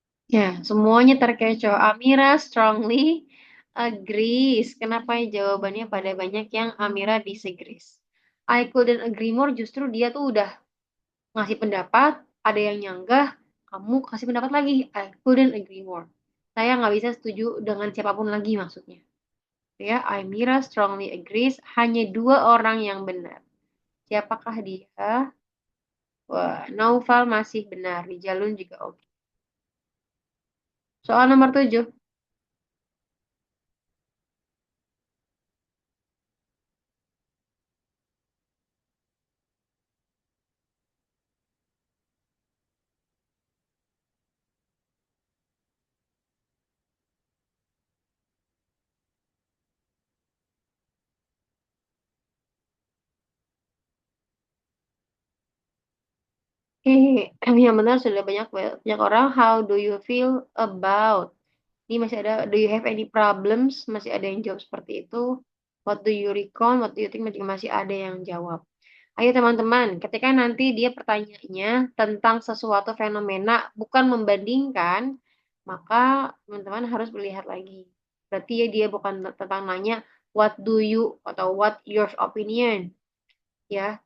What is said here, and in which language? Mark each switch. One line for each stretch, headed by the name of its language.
Indonesian: Ya, semuanya terkecoh. Amira strongly agrees. Kenapa jawabannya pada banyak yang Amira disagrees? I couldn't agree more, justru dia tuh udah ngasih pendapat, ada yang nyanggah, kamu kasih pendapat lagi. I couldn't agree more. Saya nggak bisa setuju dengan siapapun lagi maksudnya.
English: Ya, Amira strongly agrees.
Indonesian: Hanya 2 orang yang benar. Siapakah dia? Wah, Naufal masih benar. Rijalun juga oke. Soal nomor 7. Yang benar sudah banyak banyak orang. How do you feel about? Ini masih ada.
English: Do you have any problems?
Indonesian: Masih ada yang jawab seperti itu. What do you reckon? What do you think? Masih ada yang jawab. Ayo teman-teman, ketika nanti dia pertanyaannya tentang sesuatu fenomena, bukan membandingkan, maka teman-teman harus melihat lagi. Berarti ya dia bukan tentang nanya what do you atau what your opinion, ya.